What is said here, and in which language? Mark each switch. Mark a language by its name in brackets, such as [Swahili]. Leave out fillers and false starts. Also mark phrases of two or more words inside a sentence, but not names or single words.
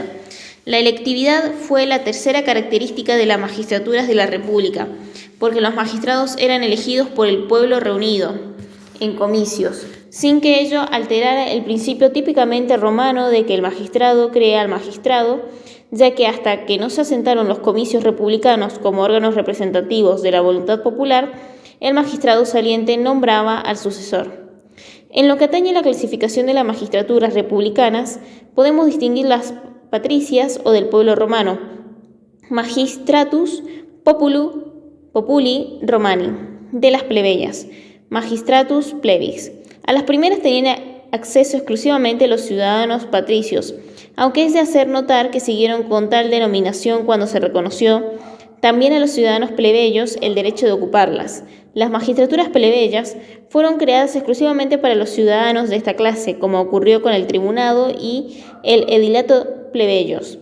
[Spanish] La electividad fue la tercera característica de las magistraturas de la República, porque los magistrados eran elegidos por el pueblo reunido en comicios, sin que ello alterara el principio típicamente romano de que el magistrado crea al magistrado, ya que hasta que no se asentaron los comicios republicanos como órganos representativos de la voluntad popular, el magistrado saliente nombraba al sucesor. En lo que atañe a la clasificación de las magistraturas republicanas, podemos distinguir las patricias o del pueblo romano, [Latin] magistratus populi romani, [Spanish] de las plebeyas, [Latin] magistratus plebis. [Spanish] A las primeras tenían acceso exclusivamente los ciudadanos patricios, aunque es de hacer notar que siguieron con tal denominación cuando se reconoció también a los ciudadanos plebeyos el derecho de ocuparlas. Las magistraturas plebeyas fueron creadas exclusivamente para los ciudadanos de esta clase, como ocurrió con el tribunado y el edilato plebeyos.